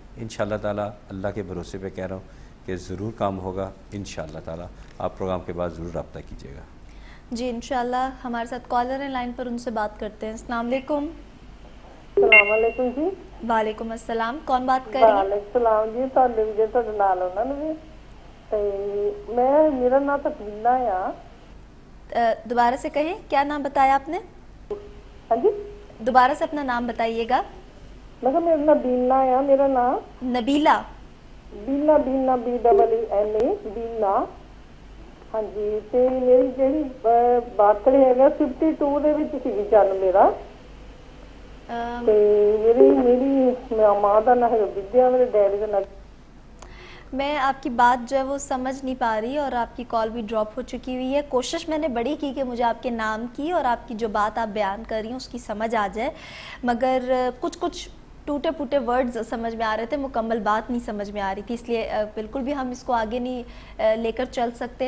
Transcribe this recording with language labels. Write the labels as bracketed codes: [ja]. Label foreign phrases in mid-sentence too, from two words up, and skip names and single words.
[ar] انشاءاللہ تعالیٰ [ur] اللہ کے بھروسے پہ کہہ رہا ہوں کہ ضرور کام ہوگا [ar] انشاءاللہ تعالیٰ. [ur] آپ پروگرام کے بعد ضرور رابطہ کیجیے گا. جی انشاءاللہ. ہمارے ساتھ کالر ہیں لائن پر, ان سے بات کرتے ہیں. [ar] السلام علیکم. السلام علیکم جی. وعلیکم السلام. [ur] کون بات کر رہی ہیں؟ [ar] وعلیکم السلام جی. [pa] ਤੁਹਾਡੇ ਵੀ ਤੁਹਾਡੇ ਨਾਲ ਉਹਨਾਂ ਨੂੰ ਵੀ ਤੇ ਮੈਂ ਮੇਰਾ ਨਾਮ ਤਕਵੀਨਾ ਆ. [ur] دوبارہ سے کہیں, کیا نام بتایا آپ نے؟ ہاں جی دوبارہ سے اپنا نام بتائیے گا. [pa] میں کہ میرا نام بینا ਆ. ਮੇਰਾ ਨਾਮ نبیلہ. ਬੀਨਾ BEENA ਬੀਨਾ. ਹਾਂਜੀ ਤੇ ਮੇਰੀ ਜਿਹੜੀ ਬਾਤੜੀ ਹੈਗਾ 52 ਦੇ ਵਿੱਚ ਸੀਗੀ ਜਨਮ ਮੇਰਾ. ਤੇ ਮੇਰੀ ਮਾਂ ਦਾ ਨਾਮ ਹੈ ਵਿਦਿਆ, ਮੇਰੇ ਡੈਡੀ ਦਾ ਨਾਮ. [ur] میں آپ کی بات جو ہے وہ سمجھ نہیں پا رہی اور آپ کی کال بھی ڈراپ ہو چکی ہوئی ہے. کوشش میں نے بڑی کی کہ مجھے آپ کے نام کی اور آپ کی جو بات آپ بیان کر رہی ہیں اس کی سمجھ آ جائے, مگر کچھ ٹوٹے پھوٹے ورڈز سمجھ میں آ رہے تھے, مکمل بات نہیں سمجھ میں آ رہی تھی, اس لیے بالکل بھی ہم اس کو آگے نہیں لے کر چل سکتے.